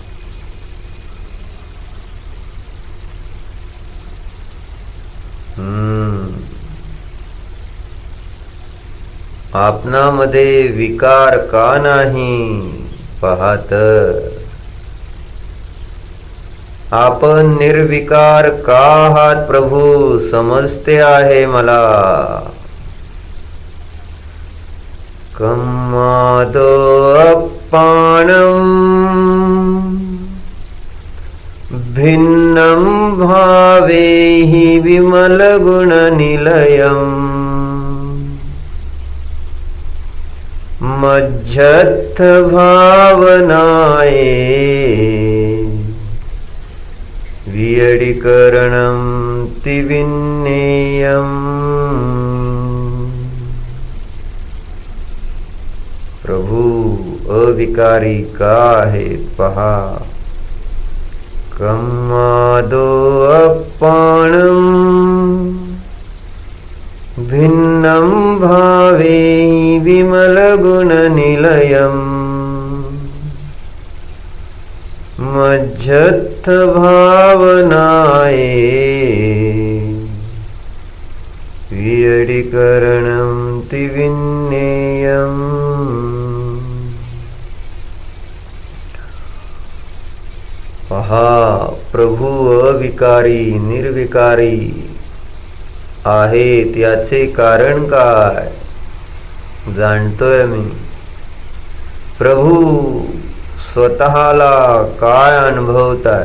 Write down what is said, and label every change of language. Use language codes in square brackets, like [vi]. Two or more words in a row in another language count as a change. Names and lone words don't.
[mr] आपणामध्ये विकार का नाही पहा तर. आपण निर्विकार का आहात प्रभू समजते आहे मला. [pra] कम्मादो अप्पाणं भिन्नं भावेहि विमलगुणनिलयम् मज्जत्थ भावनाये वियडिकरणं तिविन्नेयम्. [mr] प्रभू अविकारी का आहेत पहा. [pra] कम्मादो अप्पाणं भिन्नं भावे विमलगुणनिलयम् मज्जत्थ भावनाये वियडिकरणं तिविन्नेयम्. [mr] पहा प्रभू अविकारी निर्विकारी आहेत याचे कारण काय जाणतोय मी. प्रभू स्वतःला काय अनुभवताय.